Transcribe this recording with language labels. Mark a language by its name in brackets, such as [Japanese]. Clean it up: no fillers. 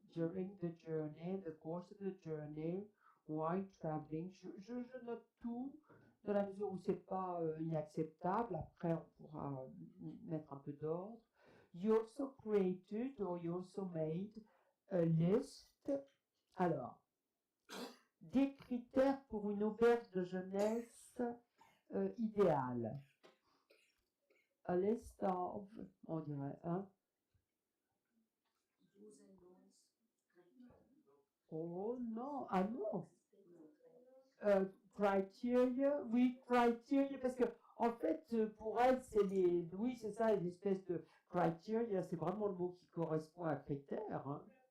[English] During the journey, the course of the journey, while traveling. [French] Je note tout dans la mesure où c'est pas inacceptable. Après, on pourra mettre un peu d'ordre. [English] You also created or you also made a list. [French] Alors, des critères pour une auberge de jeunesse idéale. [English] A list of, [French] on dirait, hein? Oh non, ah non. Criteria, oui, criteria, parce que en fait, pour elle, c'est oui, c'est ça, une espèce de criteria, c'est vraiment le mot qui correspond à critère. Hein.